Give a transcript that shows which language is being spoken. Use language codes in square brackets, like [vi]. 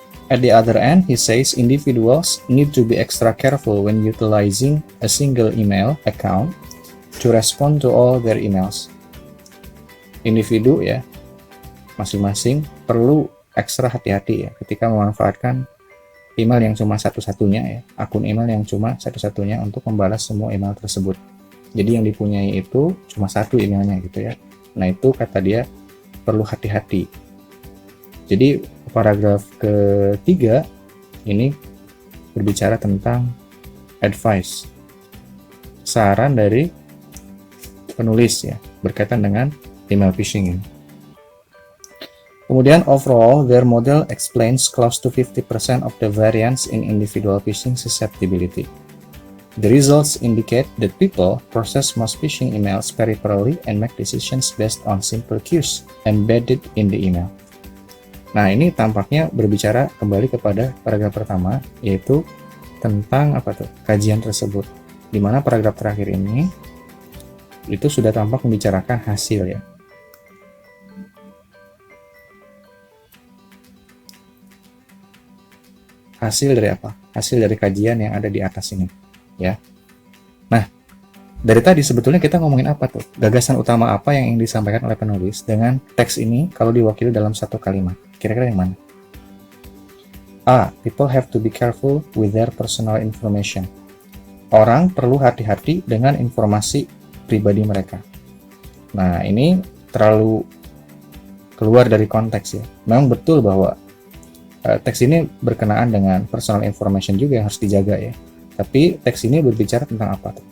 [en] At the other end, he says individuals need to be extra careful when utilizing a single email account to respond to all their emails. [id] Individu ya, masing-masing perlu ekstra hati-hati ya ketika memanfaatkan email yang cuma satu-satunya ya, akun email yang cuma satu-satunya untuk membalas semua email tersebut. Jadi yang dipunyai itu cuma satu emailnya gitu ya. Nah itu kata dia perlu hati-hati. Jadi paragraf ketiga ini berbicara tentang advice, saran dari penulis ya berkaitan dengan email phishing ini. [en] Kemudian overall, their model explains close to 50% of the variance in individual phishing susceptibility. The results indicate that people process most phishing emails peripherally and make decisions based on simple cues embedded in the email. [id] Nah, ini tampaknya berbicara kembali kepada paragraf pertama, yaitu tentang kajian tersebut. Di mana paragraf terakhir ini itu sudah tampak membicarakan hasil ya. Hasil dari apa? Hasil dari kajian yang ada di atas ini, ya. Nah, dari tadi sebetulnya kita ngomongin apa tuh? Gagasan utama apa yang ingin disampaikan oleh penulis dengan teks ini kalau diwakili dalam satu kalimat? Kira-kira yang mana? A. [en] People have to be careful with their personal information. [id] Orang perlu hati-hati dengan informasi pribadi mereka. Nah, ini terlalu keluar dari konteks ya. Memang betul bahwa teks ini berkenaan dengan [en] personal information [id] juga yang harus dijaga ya. Tapi teks ini berbicara tentang apa?